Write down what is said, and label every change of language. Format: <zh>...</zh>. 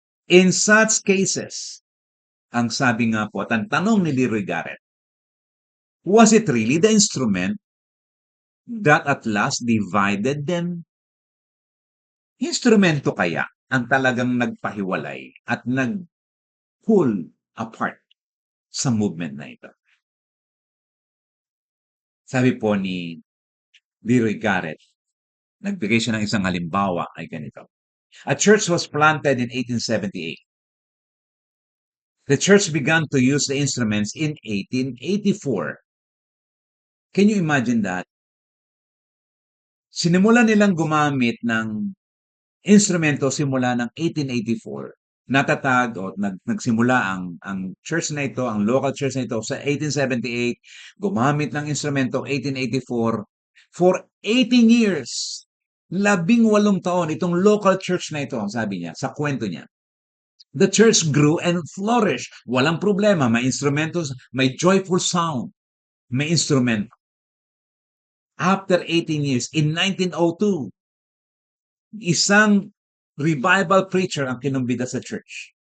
<en>In such cases,</en> <tl>ang sabi nga po at ang tanong ni</tl> <en>Leroy Garrett, was it really the instrument that at last divided them?</en> <tl>Instrumento kaya ang talagang nagpahiwalay at nag-pull apart sa movement na ito? Sabi po ni Leroy Garrett, nagbigay siya ng isang halimbawa ay ganito.</tl> <en>A church was planted in 1878. The church began to use the instruments in 1884. Can you imagine that?</en> <tl>Sinimulan nilang gumamit ng instrumento simula ng 1884. Natatag o nagsimula ang church na ito, ang local church na ito sa 1878, gumamit ng instrumento 1884.</tl> <en>For 18 years,</en> <tl>18 taon, itong local church na ito, sabi niya, sa kwento niya.</tl> <en>The church grew and flourished.</en> <tl>Walang problema, may instrumentos, may joyful sound, may instrument.</tl> <en>After 18 years, in 1902,</en> <tl>isang revival preacher ang kinumbida sa church.</tl>